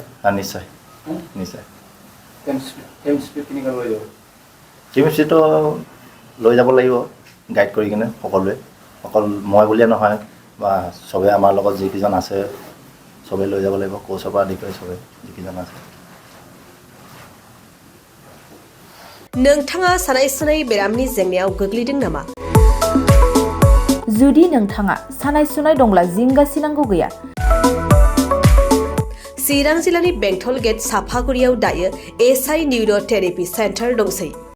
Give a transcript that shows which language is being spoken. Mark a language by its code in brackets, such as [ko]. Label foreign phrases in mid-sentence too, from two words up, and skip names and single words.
[as] নিশ্চয় নিশ্চয় টিমস্পিৰিটটো লৈ যাব লাগিব গাইড কৰি কিনে সকলোৱে অকল মই বুলিয়ে নহয় বা চবে আমাৰ লগত যিকেইজন আছে চবে লৈ যাব লাগিব কোচৰ পৰা আদি কৰি চবে যিকেইজন আছে [brx] नोंथाङा सानाय सुनाय बेरामनि जेंनायाव गोग्लैदों नामा? जुदि नोंथाङा सानाय सुनाय दंब्ला जिंगासिनांगौ गैया चिरां जिल्लानि बेंटल गेट साफागुरियाव दायो एसआइ निउर' थेरापि सेन्टार दंसै